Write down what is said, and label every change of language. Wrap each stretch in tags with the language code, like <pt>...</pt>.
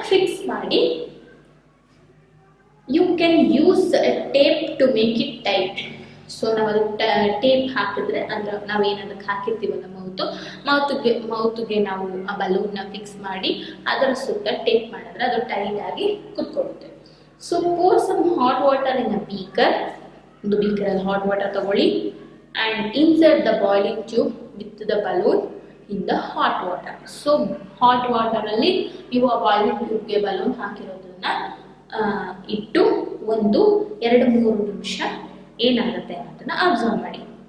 <en>Fix ಮಾಡಿ you can use tape to make it tight.</en> <kn>So ನಾವು ಅದಕ್ಕೆ tape ಹಾಕಿದ್ರೆ, ಅಂದ್ರೆ ನಾವೇನದಕ್ಕೆ ಹಾಕಿರ್ತೀವಲ್ಲ ಮೌತ್ಗೆ ನಾವು ಆ ಬಲೂನ್ನ ಫಿಕ್ಸ್ ಮಾಡಿ ಅದರ ಸುತ್ತ ಟೇಪ್ ಮಾಡಿದ್ರೆ ಅದು ಟೈಟ್ ಆಗಿ ಕುತ್ಕೊಳ್ಳುತ್ತೆ.</kn> <en>So pour some hot water in a beaker.</en> <kn>ಒಂದು ಬೀಕರಲ್ಲಿ ಹಾಟ್ ವಾಟರ್ ತಗೊಳ್ಳಿ</kn> <en>and insert the boiling tube with the balloon in the hot water.</en> <kn>So hot water ಅಲ್ಲಿ ನೀವು ಆ ಬಾಯ್ಲಿಂಗ್ ಟ್ಯೂಬ್ಗೆ ಬಲೂನ್ ಹಾಕಿರೋದನ್ನ ಇಟ್ಟು 1-2-3 ನಿಮಿಷ ಏನಾಗುತ್ತೆ ಅನ್ನೋದನ್ನ ಅಬ್ಸರ್ವ್ ಮಾಡಿ.</kn>